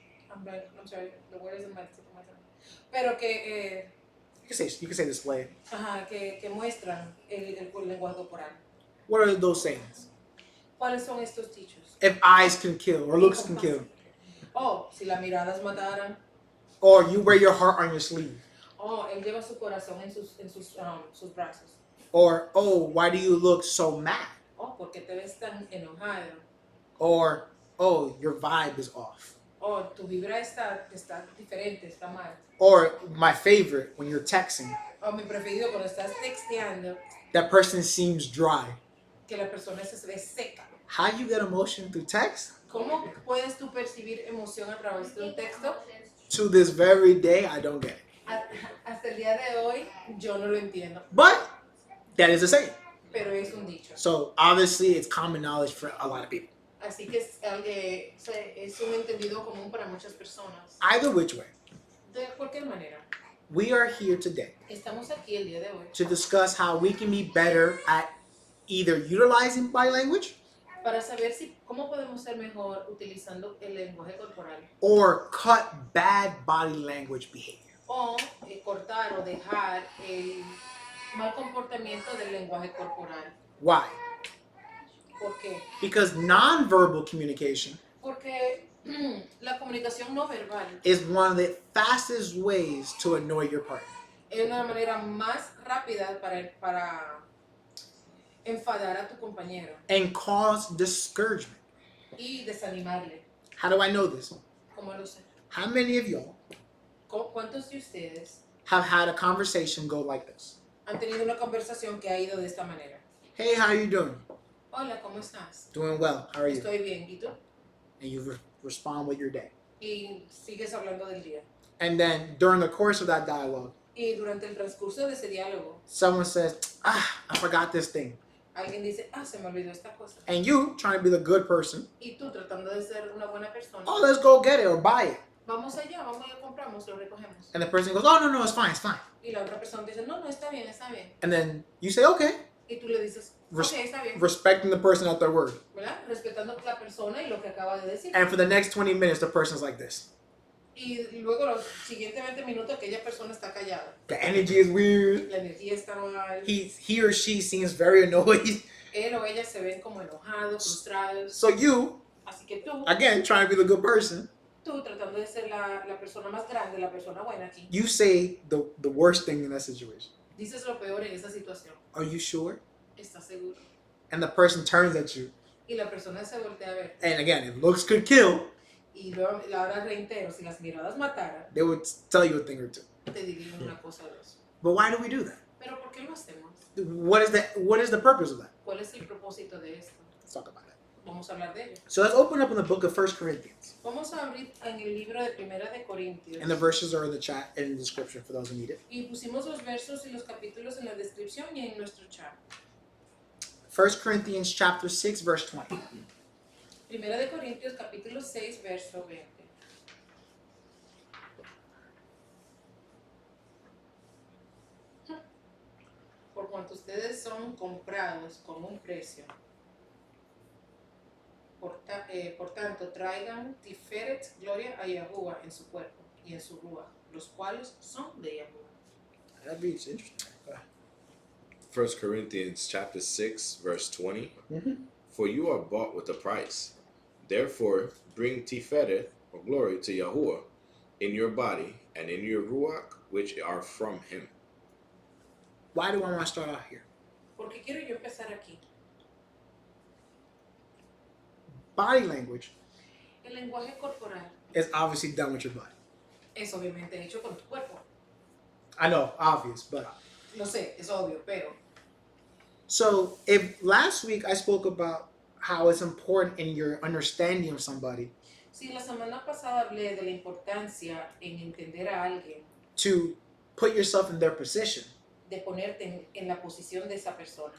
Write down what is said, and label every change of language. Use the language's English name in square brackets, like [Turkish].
[English] I'm sorry, the word isn't my tip of my tongue. [Spanish] Pero que, [English] You can say display. [Spanish] que muestran el lenguaje corporal. [English] What are those sayings? [Spanish] ¿Cuáles son estos dichos? [English] If eyes can kill or looks can kill, [Spanish] Oh, si las miradas mataran. [English] or you wear your heart on your sleeve, [Spanish] Oh, él lleva su corazón en sus brazos. [English] or oh, why do you look so mad? [Spanish] Oh, porque te ves tan enojado. [English] Or oh, your vibe is off. [Spanish] Oh, tu vibra está diferente, está mal. [English] Or my favorite, when you're texting, [Spanish] O mi preferido cuando estás texteando, [English] that person seems dry. [Spanish] que la persona se ve seca. [English] How you get emotion through text? [Spanish] ¿Cómo puedes tú percibir emoción a través de un texto? [English] To this very day, I don't get it. [Spanish] Hasta el día de hoy yo no lo entiendo, [English] But that is a saying. [Spanish] pero es un dicho. [English] So obviously, it's common knowledge for a lot of people. [Spanish] Así que es un entendido común para muchas personas. [English] Either which way, [Spanish] De cualquier manera, [English] we are here today [Spanish] estamos aquí el día de hoy [English] to discuss how we can be better at either utilizing body language [Spanish] para saber cómo podemos ser mejor utilizando el lenguaje corporal [English] or cut bad body language behavior. [Spanish] o cortar o dejar el mal comportamiento del lenguaje corporal. [English] Why? [Spanish] ¿Por qué? [English] Because nonverbal communication [Spanish] Porque la comunicación no verbal [English] is one of the fastest ways to annoy your partner. [Spanish] es una manera más rápida para enfadar a tu compañero [English] And cause discouragement. [Spanish] y desanimarle. [English] How do I know this? [Spanish] ¿Cómo lo sé? [English] How many of y'all [Spanish] ¿Cuántos de ustedes [English] have had a conversation go like this? [Spanish] han tenido una conversación que ha ido de esta manera? [English] Hey, how you doing? [Spanish] Hola, ¿cómo estás? [English] Doing well. How are you? [Spanish] Estoy bien, ¿y tú? [English] And you respond with your day. [Spanish] Y sigues hablando del día. [English] And then during the course of that dialogue, [Spanish] Y durante el transcurso de ese diálogo, [English] someone says, I forgot this thing. [Spanish] alguien dice, se me olvidó esta cosa. [English] And you, trying to be the good person, [Spanish] Y tú tratando de ser una buena persona, [English] oh, let's go get it or buy it. [Spanish] vamos allá, vamos y lo compramos, lo recogemos. [English] And the person goes, oh, no, it's fine, it's fine. [Spanish] Y la otra persona dice, no, está bien, está bien. [English] And then you say, okay, [Spanish] Y tú le dices, Res- ok, está bien. [English] respecting the person at their word. [Spanish] ¿Verdad? Respetando a la persona y lo que acaba de decir. [English] And for the next 20 minutes, the person's like this. [Spanish] Y luego los siguientes 20 minutos aquella persona está callada. [English] The energy is weird. [Spanish] La energía está mal. [English] He or she seems very annoyed. [Spanish] Él o ella se ven como enojados, frustrados. [English] So you, [Spanish] Así que tú [English] again, trying to be the good person, [Spanish] tratando de ser la persona más grande, la persona buena aquí, [English] you say the worst thing in that situation. [Spanish] dices lo peor en esa situación. [English] Are you sure? [Spanish] ¿Estás seguro? [English] And the person turns at you. [Spanish] Y la persona se voltea a ver. [English] And again, if looks could kill, [Spanish] Y luego, la hora reitero, si las miradas mataran, [English] they would tell you a thing or two. [Spanish] te dirían una cosa o dos. [English] But why do we do that? [Spanish] Pero ¿por qué lo hacemos? [English] What is the purpose of that? [Spanish] ¿Cuál es el propósito de esto? [English] Let's talk about it. [Spanish] Vamos a hablar de ello. [English] So let's open up in the book of 1 Corinthians. [Spanish] Vamos a abrir en el libro de Primera de Corintios. [English] And the verses are in the chat and in the description for those who need it. [Spanish] Y pusimos los versos y los capítulos en la descripción y en nuestro chat. [English] 1 Corinthians chapter 6, verse 20. [Spanish] Primera de Corintios capítulo 6, verso 20. Por cuanto ustedes son comprados con un precio, por tanto traigan tiferet, gloria a Yahuwah en su cuerpo y en su ruach, los cuales son de Yahuwah. [English] That reads interesting. 1 Corinthians chapter 6, verse 20. For you are bought with a price. Therefore, bring tiferet, or glory, to Yahuwah in your body and in your ruach, which are from him. Why do I want to start out here? [Spanish] Porque quiero yo empezar aquí. [English] Body language [Spanish] El lenguaje corporal [English] is obviously done with your body. [Spanish] es obviamente hecho con tu cuerpo. [English] I know, obvious, but [Spanish] Lo sé, es obvio, pero [English] so if last week I spoke about how it's important in your understanding of somebody [Spanish] si la semana pasada hablé de la importancia en entender a alguien, [English] to put yourself in their position [Spanish] de ponerte en la posición de esa persona